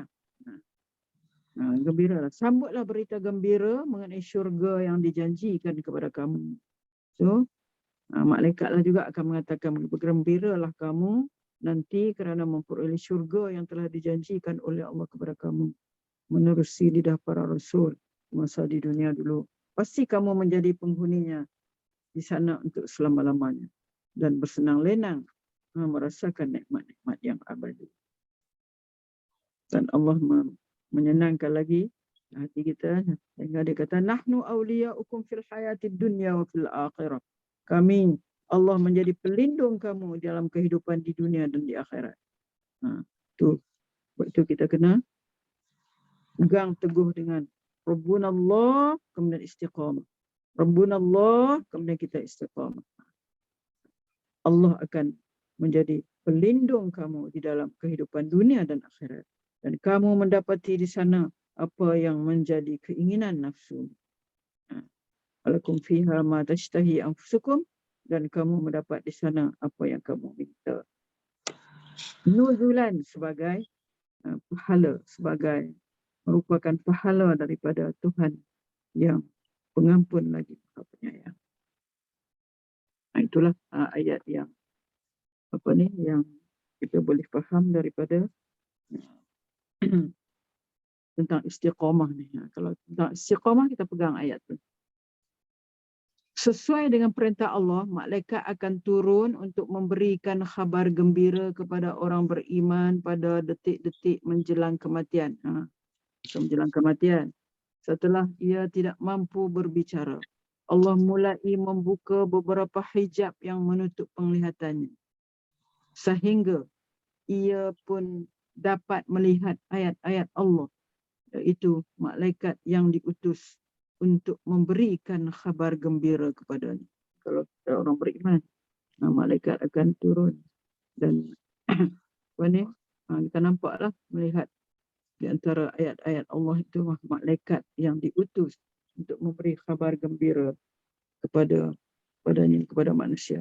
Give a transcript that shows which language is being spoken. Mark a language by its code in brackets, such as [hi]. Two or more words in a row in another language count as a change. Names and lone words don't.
[ms] Gembiralah, sambutlah berita gembira mengenai syurga yang dijanjikan kepada kamu. So, malaikatlah juga akan mengatakan, bergembiralah kamu nanti kerana memperoleh syurga yang telah dijanjikan oleh Allah kepada kamu menerusi lidah para rasul masa di dunia dulu. Pasti kamu menjadi penghuninya di sana untuk selama-lamanya dan bersenang lenang merasakan nikmat-nikmat yang abadi. Dan Allah menyenangkan lagi hati kita sehingga dia kata, [ar] نحن أولياؤكم في الحياة الدنيا وفي الآخرة. [ms] Kami, Allah menjadi pelindung kamu dalam kehidupan di dunia dan di akhirat. Itu kita kena pegang teguh dengan Rabbunallah, kemudian istiqamah. Rabbunallah, kemudian kita istiqamah. Allah akan menjadi pelindung kamu di dalam kehidupan dunia dan akhirat. Dan kamu mendapati di sana apa yang menjadi keinginan nafsu. [ar] لكم فيها ما تشتهي أنفسكم, [ms] dan kamu mendapat di sana apa yang kamu minta. Nuzulan sebagai pahala, sebagai merupakan pahala daripada Tuhan yang pengampun lagi Maha Penyayang. Itulah ayat yang yang kita boleh faham daripada tentang istiqamah ni. Kalau tentang istiqamah, kita pegang ayat tu. Sesuai dengan perintah Allah, malaikat akan turun untuk memberikan khabar gembira kepada orang beriman pada detik-detik menjelang kematian. Menjelang kematian. Setelah ia tidak mampu berbicara, Allah mulai membuka beberapa hijab yang menutup penglihatannya, sehingga ia pun dapat melihat ayat-ayat Allah, iaitu malaikat yang diutus untuk memberikan khabar gembira kepadanya. Kalau kita orang beriman, malaikat akan turun dan kita nampaklah, melihat di antara ayat-ayat Allah itu malaikat yang diutus untuk memberi khabar gembira kepada manusia.